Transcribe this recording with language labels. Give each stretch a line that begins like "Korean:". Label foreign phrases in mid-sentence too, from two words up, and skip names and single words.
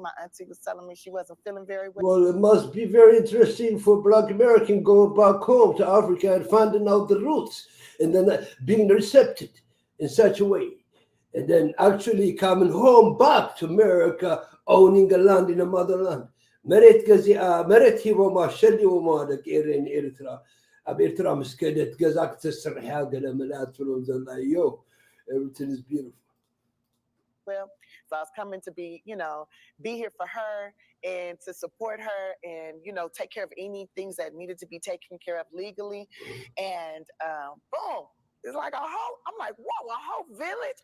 English: My auntie was telling me she wasn't feeling very well. Well, it must be very interesting for Black American going back home to Africa and finding out the roots, and then being receptive in such a way, and then actually coming home back to America, owning a land in a motherland.
Tigrinya: መሬት ገዚኣ መሬት ሂቦማ ሸሊቦማ ደቂ ኤርትራ ኣብ ኤርትራ ምስ ከደት ገዛ ክትሰርሕ ገለ መላት ብሎም ዘላ እዮ
English: everything is beautiful. Well, so I was coming to be here for her and to support her and, take care of any things that needed to be taken care of legally. And boom, it's like I'm like, whoa, a whole village.